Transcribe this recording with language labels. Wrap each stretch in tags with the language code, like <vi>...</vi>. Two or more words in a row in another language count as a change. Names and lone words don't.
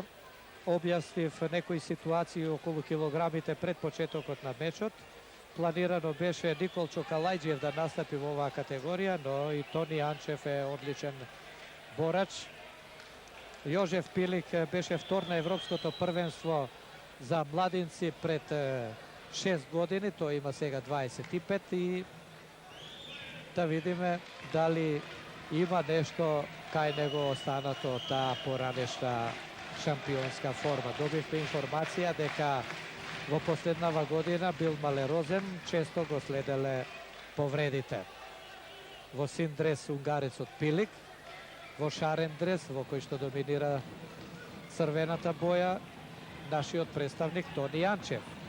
<mk>Објаснив некои ситуации околу килограмите пред почетокот на мечот. Планирано беше Никол Чокалајџиев да настапи во оваа категорија, но и Тони Анчев е одличен борач. Јожеф Пилик беше втор на Европското првенство за младинци пред 6 години, то има сега 25 и да видиме да ли има нешто кај него останато та поранешна шампионска форма. Добивме информација дека во последнава година бил малерозен, често го следеле повредите. Во син дрес унгарецот Пилик, во шарен дрес во кој што доминира црвената боја нашиот представник Тони Јанчев.</mk>